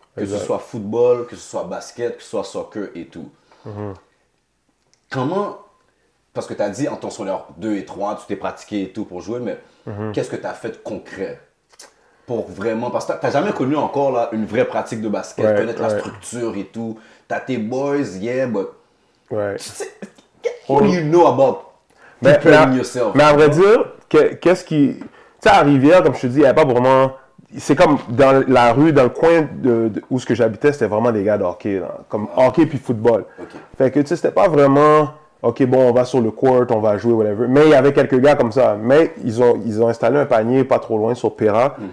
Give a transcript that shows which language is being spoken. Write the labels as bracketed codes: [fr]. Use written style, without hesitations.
[fr] Que ce soit football, que ce soit basket, que ce soit soccer et tout. Comment, parce que tu as dit en ton secondaire 2 et 3, tu t'es pratiqué et tout pour jouer, mais qu'est-ce que tu as fait de concret pour vraiment, parce que tu n'as jamais connu encore là, une vraie pratique de basket, connaître la structure et tout. Tu as tes boys, [en] yeah, but [fr] tu sais, [en] what do you know about preparing yourself? [fr] Mais à vrai dire, qu'est-ce qui... Tu sais, à Rivière, comme je te dis, il n'y avait pas vraiment... C'est comme dans la rue, dans le coin où ce que j'habitais, c'était vraiment des gars de hockey, là, comme hockey puis football. Fait que tu sais, c'était pas vraiment, OK, bon, on va sur le court, on va jouer, whatever. Mais il y avait quelques gars comme ça. Mais ils ont installé un panier pas trop loin sur Péra.